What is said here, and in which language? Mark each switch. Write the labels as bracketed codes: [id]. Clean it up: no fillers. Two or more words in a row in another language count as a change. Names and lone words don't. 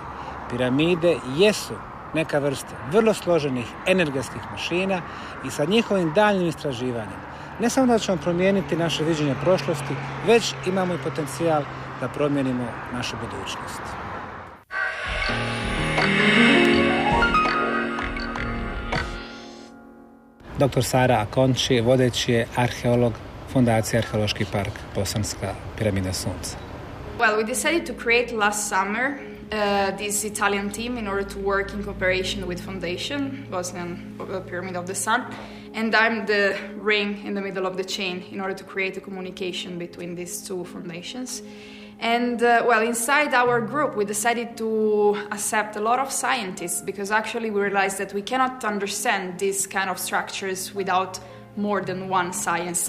[bs] Piramide jesu neka vrsta vrlo složenih energetskih mašina i sa njihovim daljnjim istraživanjem ne samo da ćemo promijeniti naše viđenje prošlosti, već imamo i potencijal da promijenimo našu budućnost. Dr. Sara Akonči, vodeći je arheolog Fondacije Arheološki park Bosanska piramida Sunca. [en] Well, we decided to create last summer this Italian team in order to work in cooperation with Foundation, Bosnian Pyramid of the Sun, and I'm the ring in the middle of the chain in order to create a communication between these two foundations. And inside our group, we decided to accept a lot of scientists because actually we realized that we cannot understand these kind of structures without more than one science.